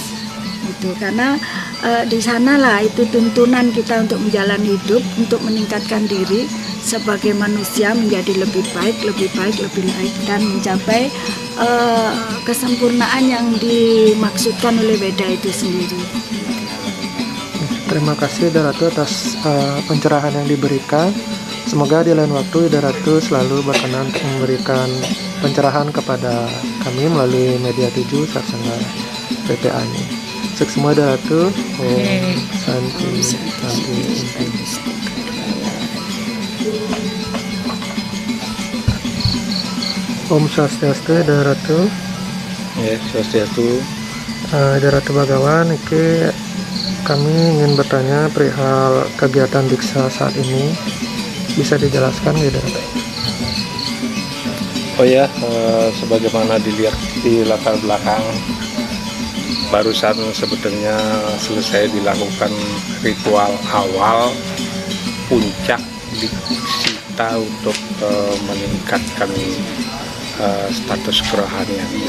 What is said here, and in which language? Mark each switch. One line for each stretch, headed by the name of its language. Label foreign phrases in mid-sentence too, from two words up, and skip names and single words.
Indonesian: Itu karena di sanalah itu tuntunan kita untuk menjalani hidup, untuk meningkatkan diri sebagai manusia menjadi lebih baik, dan mencapai kesempurnaan yang dimaksudkan oleh Weda itu sendiri. Terima kasih Ida Ratu atas pencerahan yang diberikan. Semoga di lain waktu Ida Ratu selalu berkenan untuk memberikan pencerahan kepada kami melalui Media 7 Saksanga PPA ini. Sukses semua Ida Ratu. Santi. Om Swastiastu Ida Ratu. Ya, Swastiastu. Ida Ratu Bagawan, kami ingin bertanya perihal kegiatan diksa saat ini. Bisa dijelaskan Ida Ratu? Oh ya, sebagaimana dilihat di latar belakang, barusan sebetulnya selesai dilakukan ritual awal puncak diksita untuk meningkatkan status kerohaniannya.